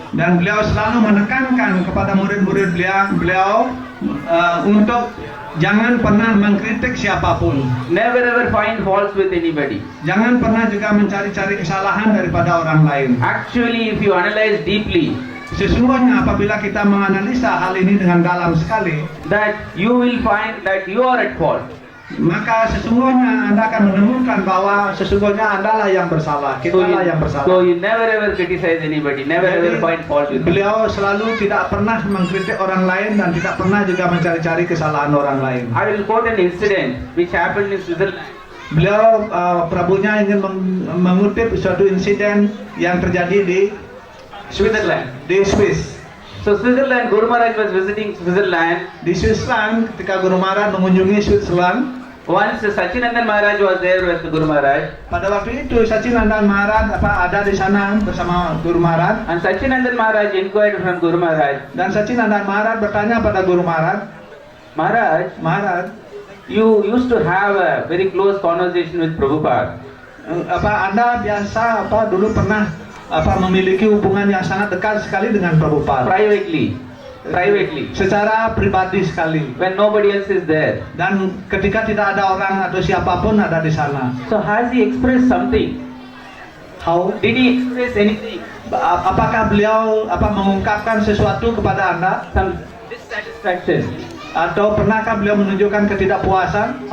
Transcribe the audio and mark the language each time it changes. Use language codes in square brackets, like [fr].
[id] Dan beliau selalu menekankan kepada murid-murid beliau untuk jangan pernah mengkritik siapapun. [en] Never ever find faults with anybody. [id] Jangan pernah juga mencari-cari kesalahan daripada orang lain. [en] Actually, if you analyze deeply, [id] sesungguhnya apabila kita menganalisa hal ini dengan dalam sekali, [en] that you will find that you are at fault. [id] Maka sesungguhnya Anda akan menemukan bahwa sesungguhnya Anda lah yang bersalah, kita lah yang bersalah. [en] So you never ever criticize anybody, never ever find fault with them. [id] Beliau selalu tidak pernah mengkritik orang lain dan tidak pernah juga mencari-cari kesalahan orang lain. [en] I will quote an incident which happened in Switzerland. [id] Beliau Prabunya ingin mengutip suatu insiden yang terjadi di [en] Switzerland, [id] di Swiss. [en] So Switzerland, Guru Maharaj was visiting Switzerland. [id] Di Switzerland, ketika Guru Maharaj mengunjungi Switzerland, [en] once Sachinandan Maharaj was there with Guru Maharaj. [id] Pada waktu itu Sachinandan Maharaj ada di sana bersama Guru Maharaj. [en] And Sachinandan Maharaj inquired from Guru Maharaj. [id] Dan Sachinandan Maharaj bertanya pada Guru Maharaj, Maharaj, [en] you used to have a very close conversation with Prabhupada. [id] Anda biasa dulu pernah memiliki hubungan yang sangat dekat sekali dengan Prabhupada. [en] Privately, [id] secara pribadi sekali. [en] When nobody else is there. [id] Dan ketika tidak ada orang atau siapapun ada di sana. [en] So has he expressed something? How? Did he express anything? [id] Apakah beliau mengungkapkan sesuatu kepada Anda? [en] Some dissatisfaction. [id] Atau pernahkah beliau menunjukkan ketidakpuasan?